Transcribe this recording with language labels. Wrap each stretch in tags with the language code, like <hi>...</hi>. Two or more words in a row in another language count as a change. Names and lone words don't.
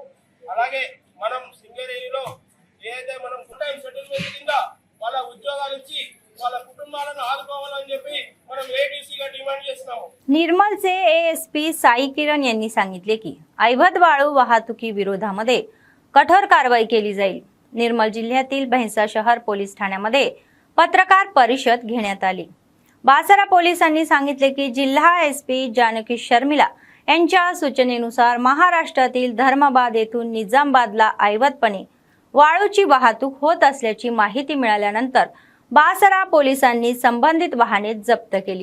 <te>అలాగే మనం సింగరేణిలో ఏదైతే మనం ఫుల్-టైం సెటిల్మెంట్ కింద వాళ్ళ ఉద్యోగాలు ఇచ్చి వాళ్ళ కుటుంబాలను ఆదుకోవాలని చెప్పి మనం AITUC గా డిమాండ్ చేస్తున్నాము.</te> <mr>निर्मलचे ASP साई किरण यांनी सांगितले की अवैध वाळू वाहतुकी विरोधामध्ये कठोर कारवाई केली जाईल. निर्मल जिल्ह्यातील भैंसा शहर पोलीस ठाण्यामध्ये पत्रकार परिषद घेण्यात आली. बासरा पोलिसांनी सांगितले की जिल्हा SP जानकी शर्मिला यांच्या सूचनेनुसार महाराष्ट्रातील धर्माबाद येथून निजामाबादला अवैधपणे वाळूची वाहतूक होत असल्याची माहिती मिळाल्यानंतर बासरा पोलिसांनी संबंधित वाहने जप्त केली.</mr>